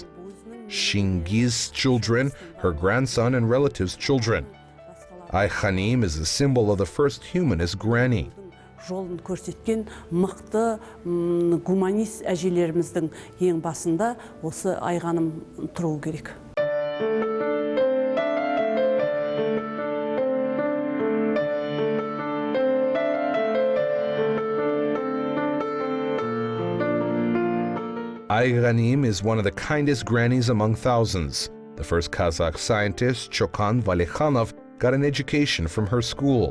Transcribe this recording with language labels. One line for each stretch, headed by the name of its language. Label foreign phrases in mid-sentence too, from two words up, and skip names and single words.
English: Shingiz's children, her grandson and relatives' children. Ayxanim is the symbol of the first humanist granny.
Kazakh: Жолын көрсеткен мықты гуманист әжелеріміздің ең басында осы Айғаным тұруы керек.
English: Ayxanim is one of the kindest grannies among thousands. The first Kazakh scientist, Chokan Valekhanov, got an education from her school.